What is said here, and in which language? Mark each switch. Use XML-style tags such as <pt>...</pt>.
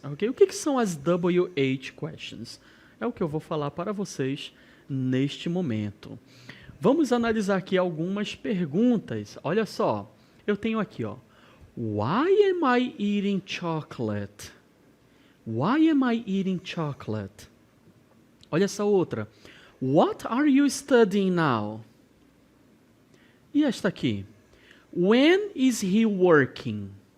<pt>Okay? O que são as WH questions? É o que eu vou falar para vocês neste momento. Vamos analisar aqui algumas perguntas. Olha só, eu tenho aqui, ó.</pt> <en>Why am I eating chocolate? Why am I eating chocolate?</en> <pt>Olha essa outra.</pt> <en>What are you studying now?</en> <pt>E esta aqui?</pt> <en>When is he working?</en>